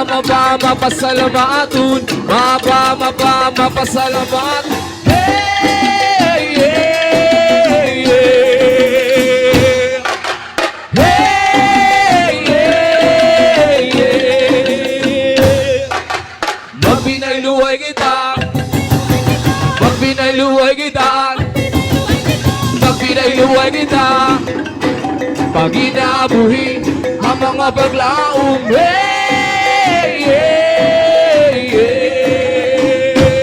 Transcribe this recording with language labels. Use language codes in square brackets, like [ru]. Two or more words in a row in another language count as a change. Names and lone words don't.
[ceb] mapasalamatan. Mapasalamatan. [en] Hey, yeah, yeah. Hey, yeah, yeah. [ceb] Magbinayluhay kita. Magbinayluhay kita. Magbinayluhay kita. Pag inaabuhi ang mga paglaong. [en] Hey, yeah, yeah.